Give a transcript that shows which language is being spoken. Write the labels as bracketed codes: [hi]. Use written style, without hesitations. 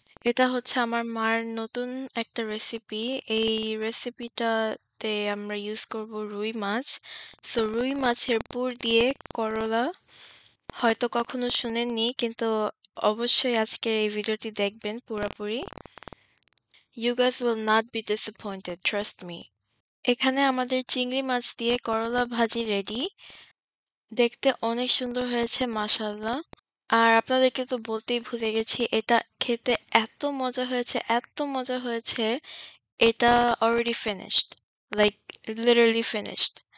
[bn] এটা হচ্ছে আমার মার নতুন একটা রেসিপি। এই রেসিপিটাতে আমরা ইউজ করব রুই মাছ। সো রুই মাছের পুর দিয়ে করলা হয়তো কখনো শুনেননি, কিন্তু অবশ্যই আজকের এই ভিডিওটি দেখবেন পুরোপুরি। [en] You guys will not be disappointed, trust me. [bn] এখানে আমাদের চিংড়ি মাছ দিয়ে করলা ভাজি রেডি। দেখতে অনেক সুন্দর হয়েছে মাশাআল্লাহ। আর আপনাদেরকে তো বলতেই ভুলে গেছি, এটা খেতে এত মজা হয়েছে, এত মজা হয়েছে, এটা already finished, [en] Like literally finished.